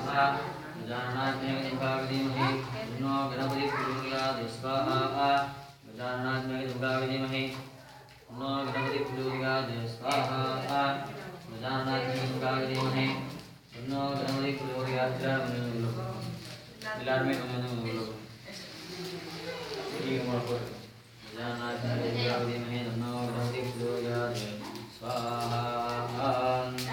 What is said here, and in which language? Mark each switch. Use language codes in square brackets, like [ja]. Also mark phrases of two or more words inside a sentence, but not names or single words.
[sa] गजाननाथमहे तन्नो गणपतिः प्रचोदयात् स्वाहा गजाननाथमहे तन्नो गणपतिः प्रचोदयात् स्वाहा गजाननाथमहे तन्नो गणपतिः प्रचोदयात् [ta] எல்லாருமே கொஞ்சம் கொஞ்சம் [sa] स्वाहा